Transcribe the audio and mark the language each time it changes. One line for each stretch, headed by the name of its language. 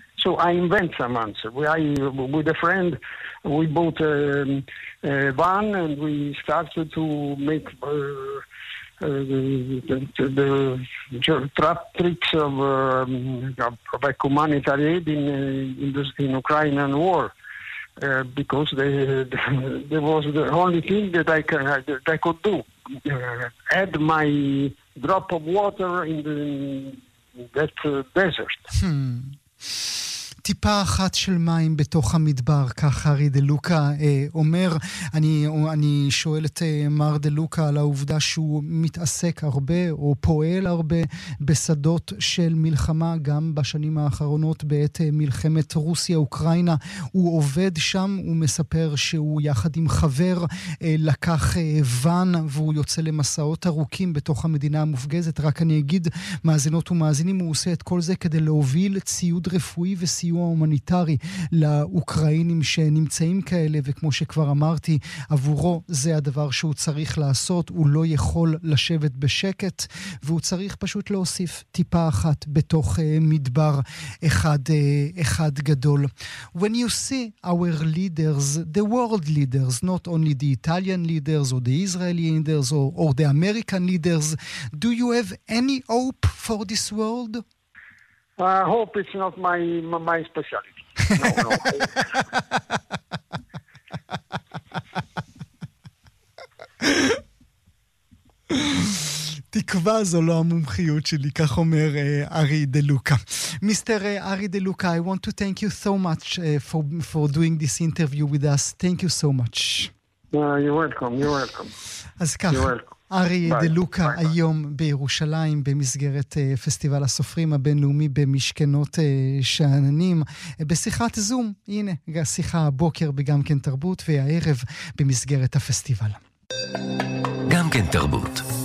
English: So I invent some answer. With a friend, we bought a van and we started to make the trap tricks of humanitarian aid in Ukrainian war. Because there was the only thing that I could do. Add my drop of water in that desert.
Hebrew: טיפה אחת של מים בתוך המדבר, כך הארי דלוקה אומר. אני שואל את מר דלוקה על העובדה שהוא מתעסק הרבה או פועל הרבה בשדות של מלחמה, גם בשנים האחרונות בעת מלחמת רוסיה-אוקראינה. הוא עובד שם, הוא מספר שהוא יחד עם חבר לקח ון והוא יוצא למסעות ארוכים בתוך המדינה המופגזת. רק אני אגיד, מאזינות ומאזינים, הוא עושה את כל זה כדי להוביל ציוד רפואי וסיוע הומניטרי לאוקראינים שנמצאים כאלה, וכמו שכבר אמרתי, עבורו זה הדבר שהוא צריך לעשות. הוא לא יכול לשבת בשקט, והוא צריך פשוט להוסיף טיפה אחת בתוך מדבר אחד גדול.
English: When you see our leaders, the world leaders, not only the Italian leaders or the Israeli leaders or the American leaders, do you have any hope for this world? I hope it's not my specialty.
Hebrew: תקווה זו לא המומחיות שלי, כך אומר ארי דלוקה.
English: מיסטר ארי דלוקה, I want to thank you so much for doing this interview with us. Thank you so much. You're welcome.
Hebrew: אז כך.
English: You're welcome.
Hebrew: ארי דלוקה היום בירושלים במסגרת פסטיבל הסופרים הבינלאומי במשכנות שעננים, בשיחת זום, הנה, שיחה הבוקר בגם כן תרבות והערב במסגרת הפסטיבל. גם כן תרבות.